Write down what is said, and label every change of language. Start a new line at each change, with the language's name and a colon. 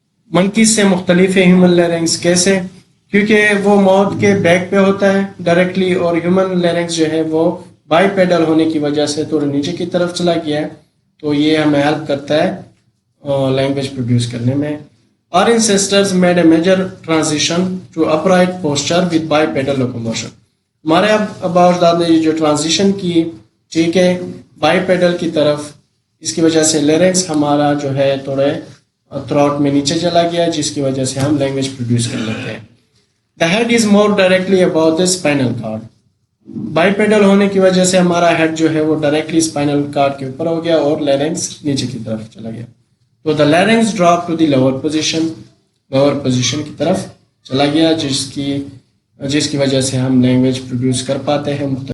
Urdu: monkeys سے مختلف ہے ہیومن لیرنگز. کیسے؟ کیونکہ وہ ماؤتھ کے بیک پہ ہوتا ہے ڈائریکٹلی، اور ہیومن لیرنگز جو ہے وہ بائی پیڈل ہونے کی وجہ سے تھوڑا نیچے کی طرف چلا گیا ہے. تو یہ ہمیں ہیلپ کرتا ہے لینگویج پروڈیوس کرنے میں.
English: Our ancestors made a major transition to upright posture with bipedal locomotion.
Urdu: ہمارے ابا اجداد نے جو ٹرانزیشن کی، ٹھیک ہے، بائی پیڈل کی طرف، اس کی وجہ سے لیرنگس ہمارا جو ہے تھوڑے تھروٹ میں نیچے چلا گیا، جس کی وجہ سے ہم لینگویج پروڈیوس کر لیتے ہیں.
English: The head is more directly above the spinal cord.
Urdu: By pedal ہونے کی وجہ سے ہمارا ہیڈ جو ہے وہ ڈائریکٹلی اسپائنل کارڈ کے اوپر ہو گیا اور لیرنگس نیچے کی طرف چلا گیا. تو
English: the larynx drop to the lower position
Urdu: کی طرف چلا گیا، جس کی وجہ سے ہم لینگویج پروڈیوس کر پاتے ہیں.